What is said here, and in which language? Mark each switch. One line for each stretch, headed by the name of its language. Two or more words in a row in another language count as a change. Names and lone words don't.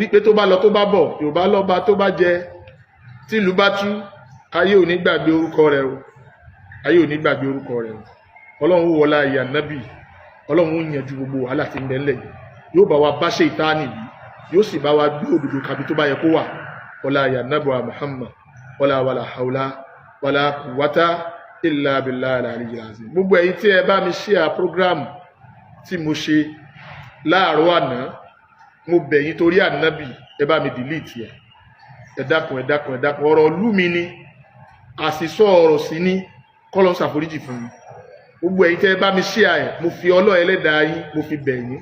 Yoruba: pé tó bá lọ tó bá bọ̀ Yorùbá lọ́ba tó bá jẹ tí ìlú bá tú ayé ò ní gbàgbé orúkọ rẹ̀ o ayé ò ní gbàgbé orúkọ rẹ̀ o ọlọ́run wọlá ìyá nábì ọlọ́run ó yanjú gbogbo wàhálà tí ń bẹ ńlẹ̀ yìí yóò bá wa bá ṣe ìtaánì yìí yóò sì bá wa gbé òdodo kàbí tó bá yẹ kó wà wọlá ìyá nábì wa Muhammad wọlá
Arabic: ولا حول ولا قوة إلا بالله العلي العظيم
Yoruba: gbogbo ẹ̀yin tí ẹ bá mi
English: share program
Yoruba: tí mo ṣe láàárọ̀ àná mo bẹ̀ yín torí ànábì ẹ bá mi delete ẹ dákun ọ̀rọ̀ ìlú mi ni àṣìsọ ọ̀rọ̀ sí ní kọ́lọ́ ṣàforíjì fún mi gbogbo ẹ̀yin tẹ́ ẹ bá mi share ẹ̀ mo fi Ọlọ́run ẹlẹ́dàá yín mo fi bẹ̀ yín